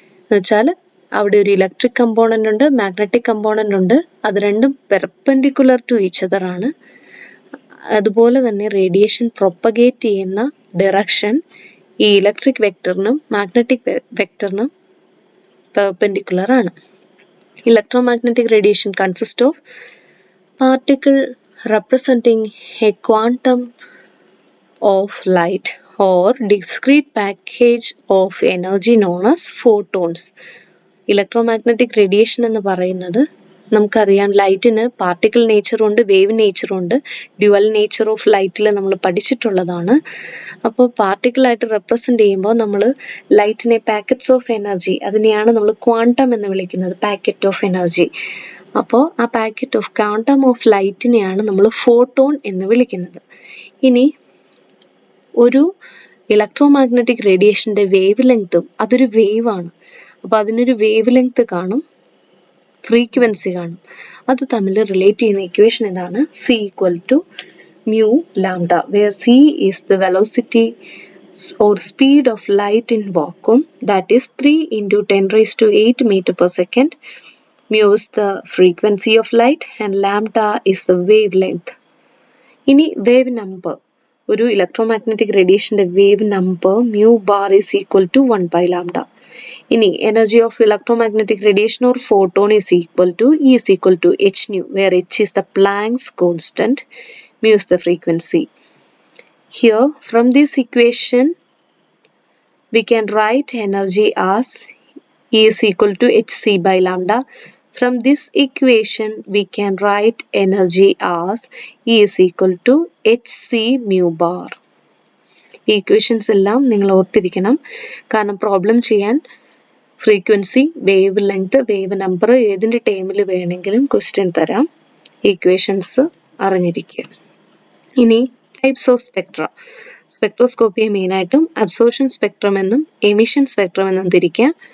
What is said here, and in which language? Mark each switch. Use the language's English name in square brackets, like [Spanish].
[Malayalam] എന്നുവെച്ചാൽ അവിടെ ഒരു ഇലക്ട്രിക് കമ്പോണന്റ് ഉണ്ട്, മാഗ്നറ്റിക് കമ്പോണന്റ് ഉണ്ട്. അത് രണ്ടും [English] perpendicular to each other [Malayalam] ആണ്. അതുപോലെ തന്നെ റേഡിയേഷൻ പ്രൊപ്പഗേറ്റ് ചെയ്യുന്ന ഡയറക്ഷൻ ഈ ഇലക്ട്രിക് വെക്ടറിനും മാഗ്നറ്റിക് വെക്ടറിനും പെർപെൻഡിക്കുലർ ആണ്. [English] Electromagnetic radiation consist of particle representing a quantum of light or discrete package of energy known as photons. [Malayalam] Electromagnetic radiation എന്ന് പറയുന്നത് നമുക്കറിയാം, ലൈറ്റിന് particle നേച്ചറുണ്ട്, wave നേച്ചറുണ്ട്. [English] dual nature of [Malayalam] ലൈറ്റിൽ നമ്മൾ പഠിച്ചിട്ടുള്ളതാണ്. അപ്പോൾ പാർട്ടിക്കിളായിട്ട് represent ചെയ്യുമ്പോൾ നമ്മൾ ലൈറ്റിനെ [English] packets of energy, [Malayalam] അതിനെയാണ് നമ്മൾ ക്വാണ്ടം എന്ന് വിളിക്കുന്നത്, [English] Packet of energy. [Malayalam] അപ്പോൾ ആ [English] packet of quantum of [Malayalam] ലൈറ്റിനെയാണ് നമ്മൾ ഫോട്ടോൺ എന്ന് വിളിക്കുന്നത്. ഇനി ഒരു ഇലക്ട്രോമാഗ്നറ്റിക് റേഡിയേഷൻ്റെ വേവ് ലെങ്ത്തും, അതൊരു വേവ് ആണ്. അപ്പോൾ അതിനൊരു വേവ് ലെങ്ത് കാണും, ഫ്രീക്വൻസി കാണും. അത് തമ്മിൽ റിലേറ്റ് ചെയ്യുന്ന ഇക്വേഷൻ ഇതാണ്: [English] C = mu lambda, where C is the velocity or speed of light in vacuum, that is 3 × 10⁸ meter/second. Mu is the frequency of light and lambda is the wavelength. [Malayalam] ഇനി wave number, ഒരു electromagnetic റേഡിയേഷന്റെ wave number [English] mu bar is equal to 1/λ. ഇനി energy of electromagnetic radiation or photon is equal to h nu, where h is the Planck's constant, mu is the frequency. Here from this equation we can write energy as E is equal to hc/λ. From this equation we can write energy as E is equal to hc mu bar. [Malayalam] ഈ equations എല്ലാം നിങ്ങൾ ഓർത്തിരിക്കണം, കാരണം problem ചെയ്യാൻ frequency, wave length, wave number ഏതിൻ്റെ ടേമിൽ വേണമെങ്കിലും question തരാം. ഇക്വേഷൻസ് അറിഞ്ഞിരിക്കുക. ഇനി [English] Types of spectra. [Malayalam] സ്പെക്ട്രോസ്കോപ്പിയെ മെയിനായിട്ടും അബ്സോർഷൻ സ്പെക്ട്രം എന്നും എമിഷൻ സ്പെക്ട്രം എന്നും തിരിക്കാം.